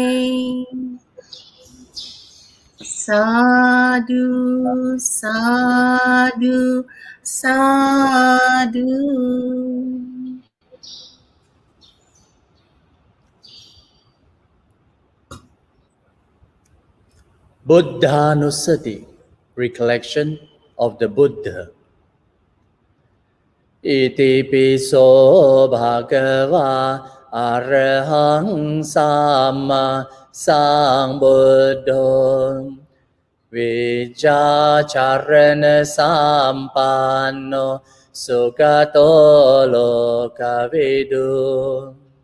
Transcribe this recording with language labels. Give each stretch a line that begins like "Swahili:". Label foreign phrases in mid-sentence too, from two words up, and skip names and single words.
Pali: Sadhu, sadhu, sadhu. Buddhanusati,
English: recollection of the Buddha.
Pali: Iti piso bhagava Arahang Samma Sambuddho Vijacharana Sampanno Sugato Lokavidu